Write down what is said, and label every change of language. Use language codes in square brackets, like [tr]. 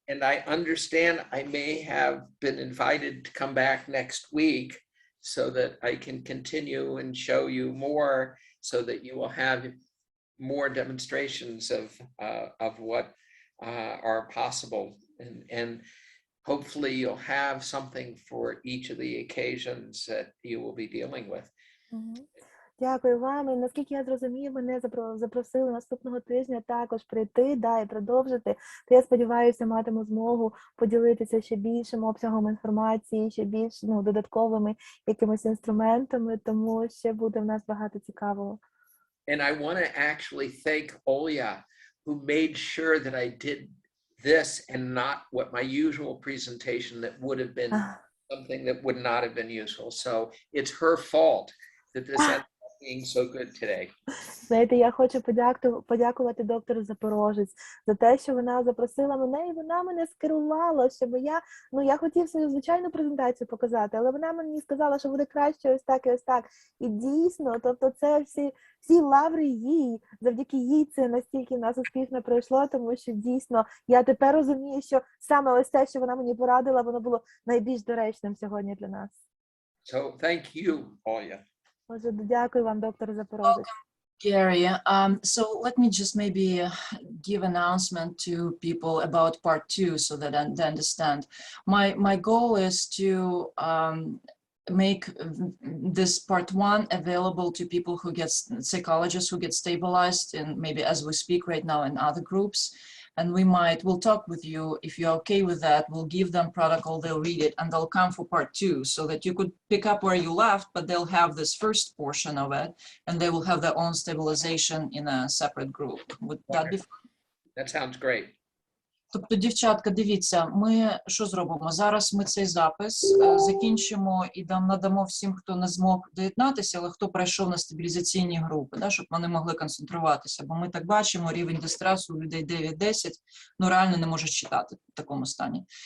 [en] And I understand I may have been invited to come back next week so that I can continue and show you more so that you will have more demonstrations of what are possible. And hopefully you'll have something for each of the occasions that you will be dealing with. [uk] Дякую вам. І наскільки я зрозумію, мене запросили наступного тижня також прийти, і продовжити. То я сподіваюся, матиму змогу поділитися ще більшим обсягом інформації, ще більш додатковими якимись інструментами, тому ще буде в нас багато цікавого. [en] And I want to actually thank Olya, who made sure that I did this and not what my usual presentation that would have been something that would not have been useful. So it's her fault that this ended up being so good today. [uk] Знаєте, я хочу подякувати доктору Запорожець за те, що вона запросила мене, і вона мене скерувала, щоб я хотів свою звичайну презентацію показати, але вона мені сказала, що буде краще ось так і ось так. І дійсно, тобто це всі лаври їй, завдяки їй це настільки в нас успішно пройшло, тому що дійсно я тепер розумію, що саме ось те, що вона мені порадила, воно було найбільш доречним сьогодні для нас. [en] So thank you, Olya. [uk] Отже, дякую вам, доктор Запорожець. [en] Gary, so let me just maybe give announcement to people about part 2 so that they understand. My goal is to make this part 1 available to people who get psychologists who get stabilized and maybe as we speak right now in other groups. And we'll talk with you. If you're okay with that, we'll give them protocol, they'll read it, and they'll come for part 2 so that you could pick up where you left, but they'll have this first portion of it, and they will have their own stabilization in a separate group. Would that be fun? That sounds great. [uk] Тобто, дівчатка, дивіться, ми що зробимо? Зараз ми цей запис закінчимо і надамо всім, хто не змог доєднатися, але хто пройшов на стабілізаційні групи, щоб вони могли концентруватися. Бо ми так бачимо, рівень дистресу у людей 9-10, реально не можуть читати в такому стані.